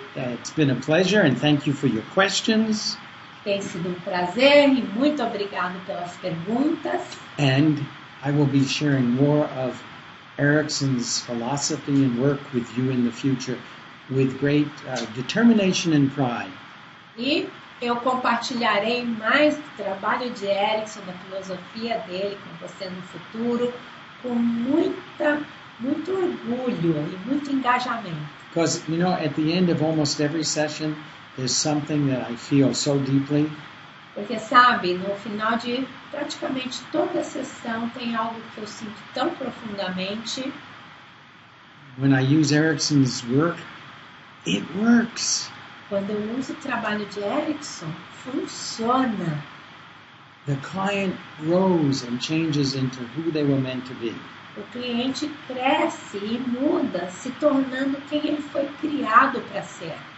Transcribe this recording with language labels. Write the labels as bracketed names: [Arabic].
[English] It's been a pleasure, and thank you for your questions. [Portuguese] tem sido um prazer e muito obrigado pelas perguntas. [English] And I will be sharing more of Erickson's philosophy and work with you in the future with great determination and pride. [Portuguese] E eu compartilharei mais do trabalho de Erickson, da filosofia dele com você no futuro, com muito orgulho e muito engajamento. [English] Because, you know, at the end of almost every session, there's something that I feel so deeply. [Portuguese] Porque, sabe, no final de praticamente toda a sessão tem algo que eu sinto tão profundamente. [English] When I use Erickson's work, it works. [Portuguese] Quando eu uso o trabalho de Erickson, funciona. [English] The client grows and changes into who they were meant to be. [Portuguese] O cliente cresce e muda, se tornando quem ele foi criado para ser.